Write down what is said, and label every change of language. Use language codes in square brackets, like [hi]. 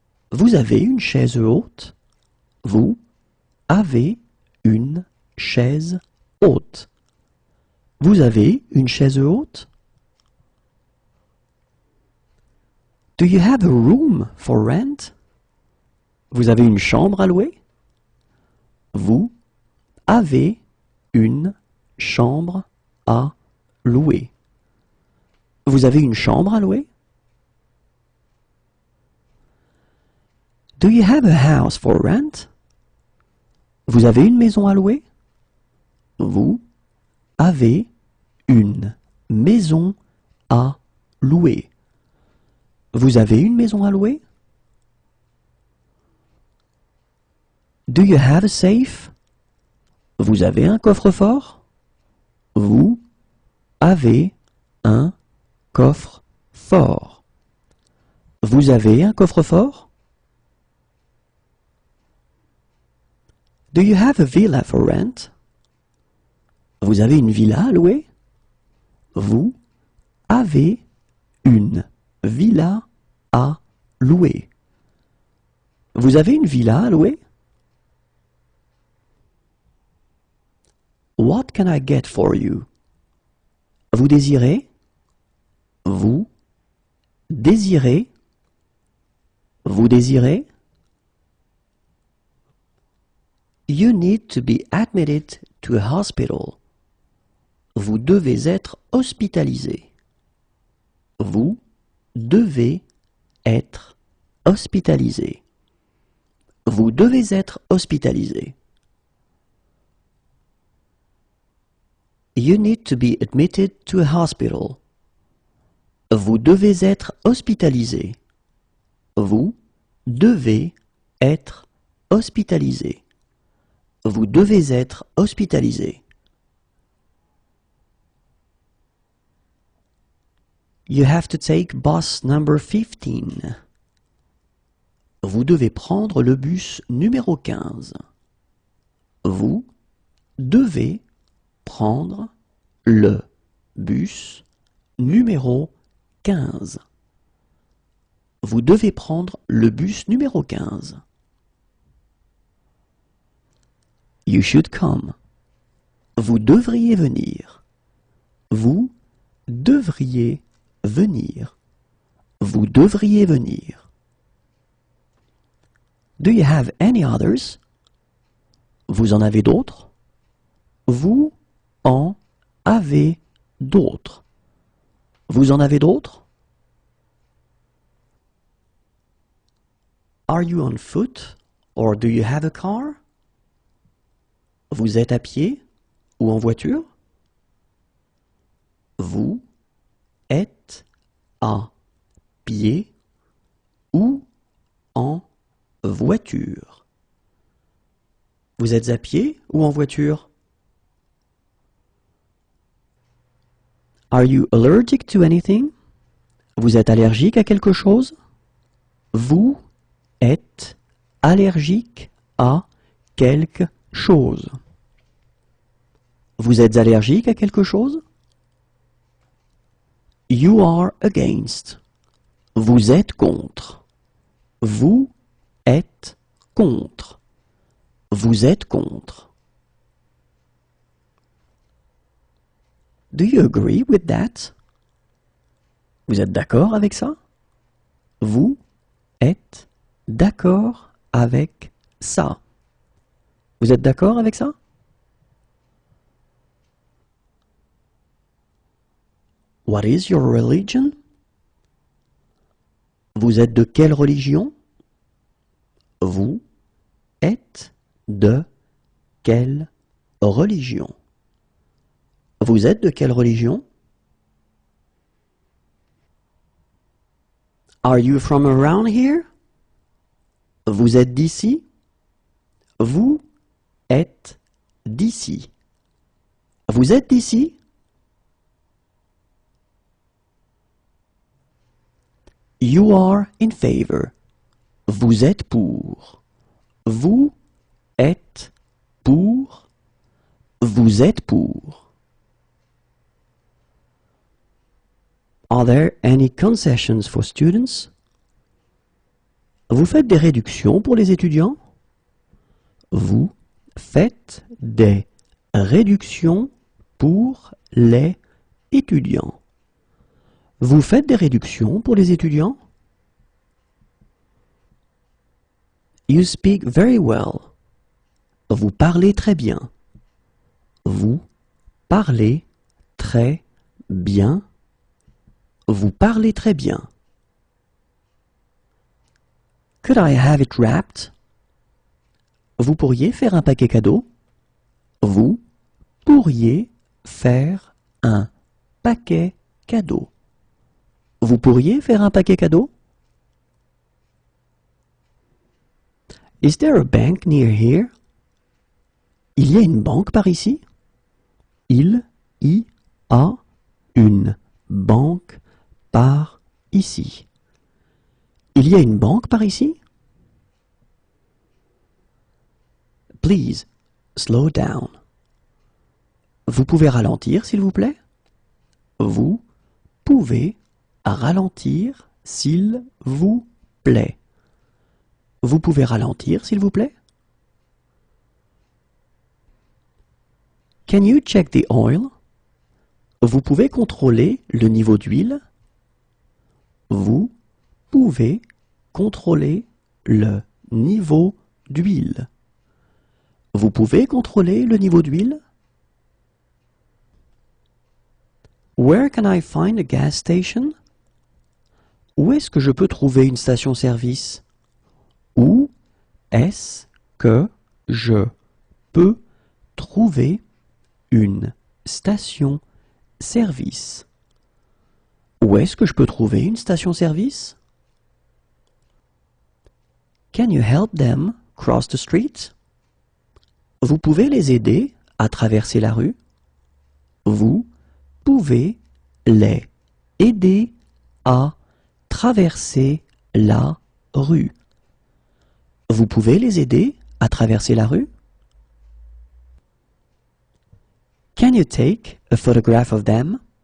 [fr] Vous avez une chaise haute? Vous avez une chaise haute. Vous avez une chaise haute? [en] Do you have a room for rent? [fr] Vous avez une chambre à louer? Vous avez une chambre à louer. Vous avez une chambre à louer? [en] Do you have a house for rent? [fr] Vous avez une maison à louer? Vous avez une maison à louer. Vous avez une maison à louer? [en] Do you have a safe? [fr] Vous avez un coffre-fort? Vous avez un coffre-fort. Vous avez un coffre-fort? [en] Do you have a villa for rent? [fr] Vous avez une villa à louer? Vous avez une villa à louer. Vous avez une villa à louer? [en] What can I get for you? [fr] Vous désirez? Vous désirez? Vous désirez? [en] You need to be admitted to a hospital. [fr] Vous devez être hospitalisé. Vous devez être hospitalisé. Vous devez être hospitalisé. [en] You need to be admitted to a hospital. [fr] Vous devez être hospitalisé. Vous devez être hospitalisé. Vous devez être hospitalisé. [en] You have to take bus number 15. [fr] Vous devez prendre le bus numéro 15. Vous devez prendre le bus numéro 15. Vous devez prendre le bus numéro 15. [en] You should come. [fr] Vous devriez venir. Vous devriez venir. Vous devriez venir. [en] Do you have any others? [fr] Vous en avez d'autres? Vous en avez d'autres. Vous en avez d'autres? [en] Are you on foot or do you have a car? [fr] Vous êtes à pied ou en voiture? Vous êtes à pied ou en voiture? Vous êtes à pied ou en voiture? [en] Are you allergic to anything? [fr] Vous êtes allergique à quelque chose? Vous êtes allergique à quelque chose. Vous êtes allergique à quelque chose? [en] You are against. [fr] Vous êtes contre. Vous êtes contre. Vous êtes contre. [en] Do you agree with that? [fr] Vous êtes d'accord avec ça? Vous êtes d'accord avec ça? Vous êtes d'accord avec ça? [en] What is your religion? [fr] Vous êtes de quelle religion? Vous êtes de quelle religion? Vous êtes de quelle religion? [en] Are you from around here? [fr] Vous êtes d'ici? Vous êtes d'ici. Vous êtes d'ici? [en] You are in favor. [fr] Vous êtes pour. Vous êtes pour. Vous êtes pour. [en] Are there any concessions for students? [fr] Vous faites des réductions pour les étudiants? Vous faites des réductions pour les étudiants. Vous faites des réductions pour les étudiants? [en] You speak very well. [fr] Vous parlez très bien. Vous parlez très bien. Vous parlez très bien. [en] Could I have it wrapped? [fr] Vous pourriez faire un paquet cadeau? Vous pourriez faire un paquet cadeau. Vous pourriez faire un paquet cadeau? [en] Is there a bank near here? [fr] Il y a une banque par ici? Il y a une banque par ici. Il y a une banque par ici? [en] Please, slow down. [fr] Vous pouvez ralentir, s'il vous plaît? Vous pouvez ralentir, s'il vous plaît. Vous pouvez ralentir, s'il vous plaît? [en] Can you check the oil? [fr] Vous pouvez contrôler le niveau d'huile. Vous pouvez contrôler le niveau d'huile. Vous pouvez contrôler le niveau d'huile? [en] Where can I find a gas station? [fr] Où est-ce que je peux trouver une station-service? Où est-ce que je peux trouver une station-service? Où est-ce que je peux trouver une station-service? [en] Can you help them cross the street? [fr] Vous pouvez les aider à traverser la rue? Vous pouvez les aider à traverser la rue. Vous pouvez les aider à traverser la rue? [en] Can you take a photograph of them?